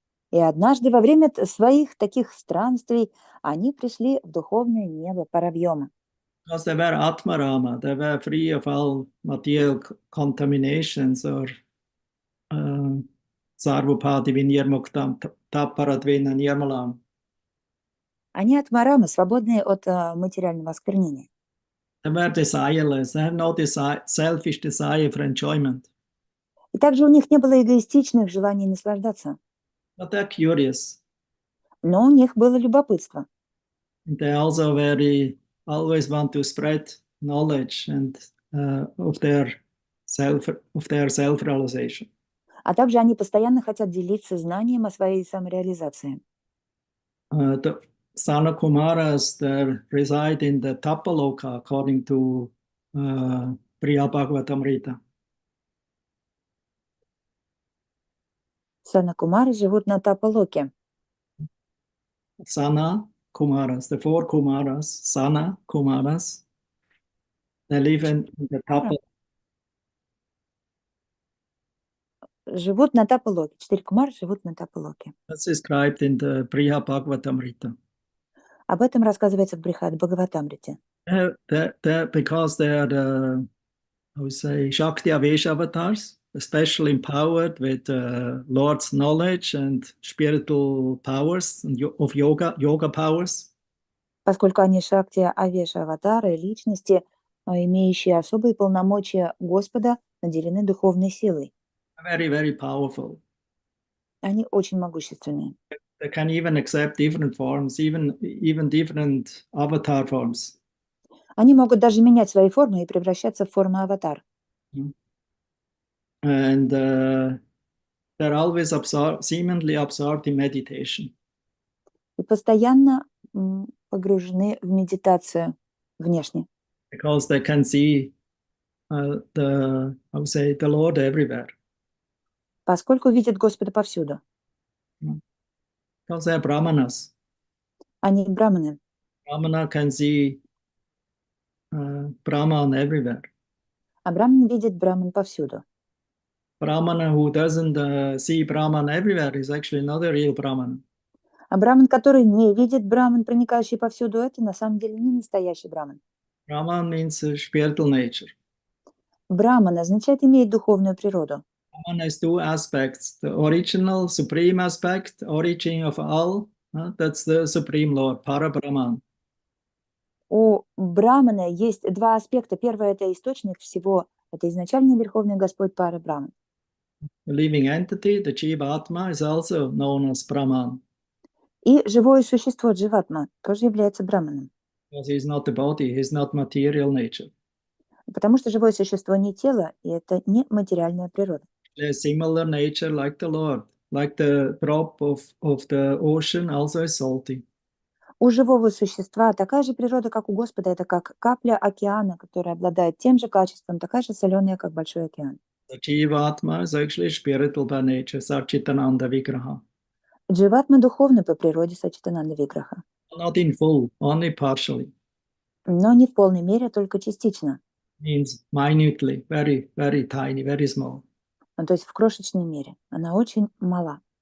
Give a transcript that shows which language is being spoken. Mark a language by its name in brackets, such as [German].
[Russian] И однажды во время своих таких странствий они пришли в духовное небо Паравьома. [English] Because they were Atmarama, they were free of all material contaminations or [Sanskrit] Sarvapati Vinyarmuktam Taparadvina Nirmalam. [Russian] Они от Марама, свободные от материального осквернения. [English] They were desireless, they have no selfish desire for enjoyment. [Russian] И также у них не было эгоистичных желаний наслаждаться. [English] But they're curious. [Russian] Но у них было любопытство. [English] They also always want to spread knowledge and of their self-realization. [Russian] А также они постоянно хотят делиться знанием о своей самореализации. [English] The Sana Kumaras, they reside in the Tapaloka according to Priya Bhagavatamrita. [Russian] Санакумары живут на Тапалоке. [English] Sana Kumaras, the four Kumaras, Sana Kumaras, they live in the Tapaloka. [Russian] Живут на Тапалоке. 4 кумары живут на Тапалоке. [English] That's described in the Priya Bhagavatamrita. [Russian] Об этом рассказывается в Брихад Бхагаватамрите. [English] Because they are the, I would say, Shakti Avesh avatars, especially empowered with Lord's knowledge and spiritual powers of yoga powers. [Russian] Поскольку они Шакти Авеша аватары, личности, имеющие особые полномочия Господа, наделены духовной силой. [English] Very, very powerful. [Russian] Они очень могущественные. [English] They can even accept different forms, even different avatar forms. [Russian] Они могут даже менять свои формы и превращаться в форму аватар. [English] And they're always seemingly absorbed in meditation. [Russian] И постоянно погружены в медитацию внешне. [English] Because they can see I would say, the Lord everywhere. [Russian] Поскольку видят Господа повсюду. [English] Because they're Brahmanas. [Russian] Они браманы. [English] Brahmana can see Brahman everywhere. [Russian] А браман видит браман повсюду. [English] Brahmana who doesn't see Brahman everywhere is actually not a real Brahman. [Russian] А браман, который не видит браман, проникающий повсюду, это на самом деле не настоящий браман. [English] Brahman means spiritual nature. [Russian] Браман означает иметь духовную природу. [English] Brahman has two aspects. The original, supreme aspect, origin of all, that's the Supreme Lord, Parabrahman. [Russian] У брамана есть два аспекта. Первый – это источник всего. Это изначальный Верховный Господь Парабраман. [English] The living entity, the Jiva-Atma, is also known as Brahman. [Russian] И живое существо Дживатма тоже является браманом. [English] Because he's not the body, he's not material nature. [Russian] Потому что живое существо не тело, и это не материальная природа. [English] A similar nature like the Lord, like the drop of the ocean also is salty. [Russian] У живого существа такая же природа, как у Господа, это как капля океана, которая обладает тем же качеством, такая же соленая, как большой океан. [English] The Jiva-Atma is actually spiritual by nature, Satchitananda Vigraha. [Russian] Дживатма духовный по природе Сачитананда Виграха. [English] Not in full, only partially. [Russian] Но не в полной мере, только частично. [English] Means minutely, very, very tiny, very small. [Russian] То есть в крошечной мере. Она очень мала.